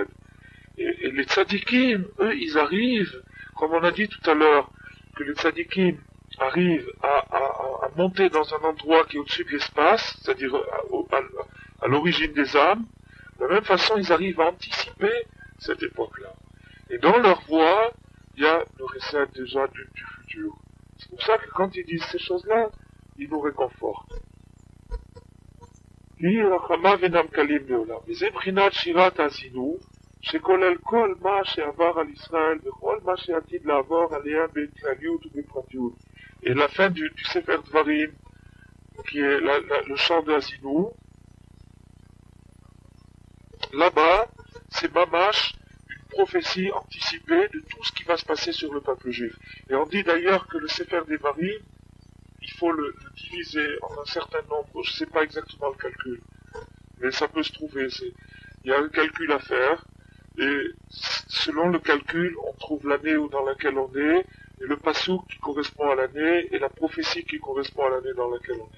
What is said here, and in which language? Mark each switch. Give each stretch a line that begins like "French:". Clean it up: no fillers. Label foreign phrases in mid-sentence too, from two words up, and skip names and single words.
French: Et les tzadikim, eux, ils arrivent, comme on a dit tout à l'heure, que les tzadikim arrivent à monter dans un endroit qui est au-dessus de l'espace, c'est-à-dire à l'origine des âmes. De la même façon, ils arrivent à anticiper cette époque-là. Et dans leur voix, il y a le recette déjà du futur. C'est pour ça que quand ils disent ces choses-là, ils nous réconfortent.
Hebrew: שכולל כל מה שעבר על ישראל וכל מה שעתיד לעבור עליה בכלליות ובפרטיות.
French: Et la fin du Sefer Dvarim, qui est le chant de Hazinou, là-bas, c'est mamash, une prophétie anticipée de tout ce qui va se passer sur le peuple juif. Et on dit d'ailleurs que le Sefer Devarim, il faut le diviser en un certain nombre, je ne sais pas exactement le calcul, mais ça peut se trouver, il y a un calcul à faire, et selon le calcul, on trouve l'année dans laquelle on est, et le passouk qui correspond à l'année, et la prophétie qui correspond à l'année dans laquelle on est.